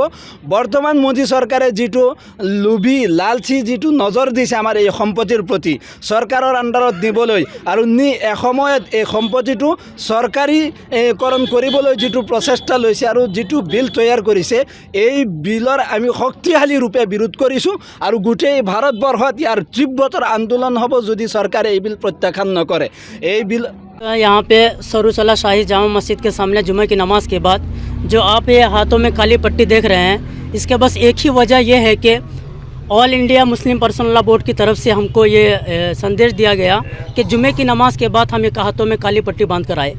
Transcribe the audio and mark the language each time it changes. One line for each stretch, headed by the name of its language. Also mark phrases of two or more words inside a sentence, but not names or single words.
Assamese: বৰ্তমান মোদী চৰকাৰে যিটো লোভী লালচি যিটো নজৰ দিছে আমাৰ এই সম্পত্তিৰ প্ৰতি, চৰকাৰৰ আণ্ডাৰত দিবলৈ আৰু এসময়ত এই সম্পত্তিটো চৰকাৰীকৰণ কৰিবলৈ যিটো প্ৰচেষ্টা লৈছে আৰু যিটো বিল তৈয়াৰ কৰিছে, এই বিলৰ আমি শক্তিশালী ৰূপে বিৰোধ কৰিছোঁ আৰু গোটেই ভাৰতবৰ্ষত ইয়াৰ তীব্ৰতৰ আন্দোলন হ'ব যদি চৰকাৰে এই বিল প্ৰত্যাখ্যান নকৰে। এই বিল
Hindi: यहाँ पे सरूसला शाही जामा मस्जिद के सामने जुमे की नमाज के बाद जो आप ये हाथों में काली पट्टी देख रहे हैं, इसके बस एक ही वजह यह है कि ऑल इंडिया मुस्लिम पर्सनल लॉ बोर्ड की तरफ से हमको ये संदेश दिया गया कि जुमे की नमाज के बाद हम एक हाथों में काली पट्टी बांध कर आए।